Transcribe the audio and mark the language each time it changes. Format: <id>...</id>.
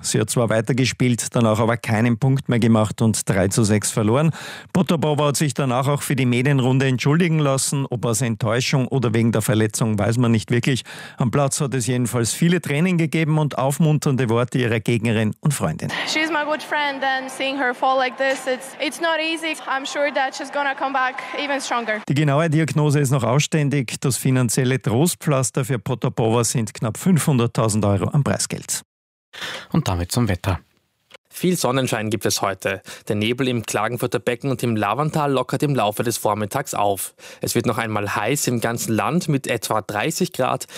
<de>Sie hat zwar weitergespielt, danach aber keinen Punkt mehr gemacht und 3-6 verloren. Potapova hat sich danach auch für die Medienrunde entschuldigen lassen. Ob aus Enttäuschung oder wegen der Verletzung, weiß man nicht wirklich. Am Platz hat es jedenfalls viele Tränen gegeben und aufmunternde Worte ihrer Gegnerin und Freundin. Sie ist mein guter Freund.</de> <en>And seeing her fall like this, it's not easy. I'm sure that she's gonna come back even stronger.</en> <de>Die genaue Diagnose ist noch ausständig. Das finanzielle Trostpflaster für Potapova sind knapp 500.000 Euro am Preisgeld. Und damit zum Wetter. Viel Sonnenschein gibt es heute. Der Nebel im Klagenfurter Becken und im Lavantal lockert im Laufe des Vormittags auf. Es wird noch einmal heiß im ganzen Land mit etwa 30 Grad.</de>